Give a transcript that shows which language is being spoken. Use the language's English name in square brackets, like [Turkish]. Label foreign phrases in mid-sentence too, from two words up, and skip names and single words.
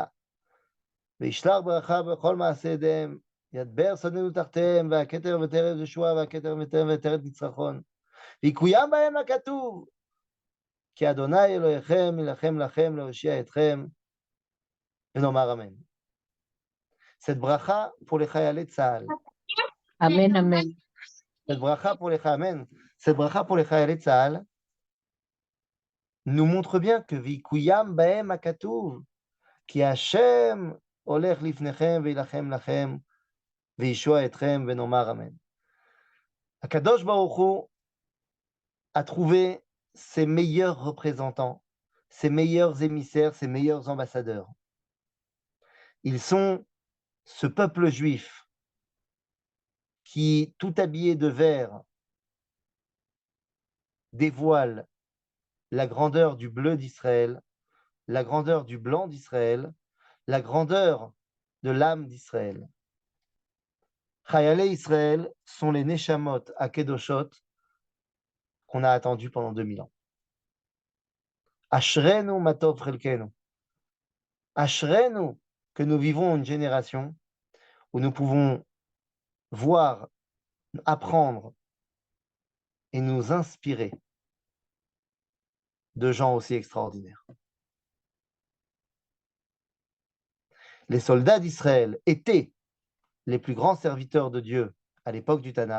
[Hebrew] וישלח ברכה בכל מעשה ידיהם. ידבר שונאינו תחתיהם, והכתר ותרד ישועה, והכתר ותרד ניצחון. ויקוים בהם הכתוב, כי אדוני אלוהיכם ילחם לכם להושיע אתכם, ונאמר אמן. [French] Cette bracha pour les [Hebrew] חיילי צה"ל. אמן, אמן. [French] Cette bracha pour les amen. Cette bracha pour les [Hebrew] חיילי צה"ל [French] nous montre bien que [Hebrew] ויקוים בהם הכתוב, כי השם הולך לפניכם וילחם לכם, וישוע אתכם ונאמר אמן. [French] Akadosh Baruch Hu a trouvé ses meilleurs représentants, ses meilleurs émissaires, ses meilleurs ambassadeurs. Ils sont ce peuple juif qui, tout habillé de vert, dévoile la grandeur du bleu d'Israël, la grandeur du blanc d'Israël, la grandeur de l'âme d'Israël. [Hebrew] חיילי ישראל [French] sont les Neshamot à Kedoshot qu'on a attendus pendant 2000 ans. [Hebrew] אשרינו מה טוב חלקנו. [French] Ashrenu que nous vivons une génération où nous pouvons voir, apprendre et nous inspirer de gens aussi extraordinaires. Les soldats d'Israël étaient les plus grands serviteurs de Dieu à l'époque du Tanakh.